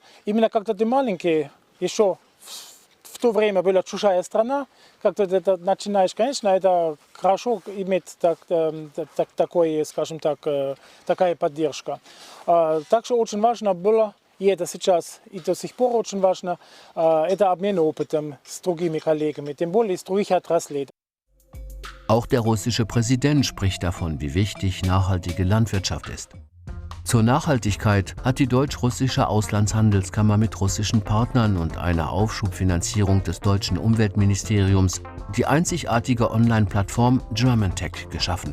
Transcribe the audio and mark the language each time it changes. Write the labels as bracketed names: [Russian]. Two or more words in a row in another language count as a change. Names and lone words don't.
[Russian] Именно когда ты маленький, еще в то время была чужая страна, когда ты это начинаешь, конечно, это хорошо иметь такой, скажем так, такая поддержка. Так что очень важно было, и это сейчас и до сих пор очень важно, это обмен опытом с другими коллегами, тем более из других отраслей. [German] Auch der russische Präsident spricht davon, wie wichtig nachhaltige Landwirtschaft ist. Zur Nachhaltigkeit hat die deutsch-russische Auslandshandelskammer mit russischen Partnern und einer Aufschubfinanzierung des deutschen Umweltministeriums die einzigartige Online-Plattform GermanTech geschaffen.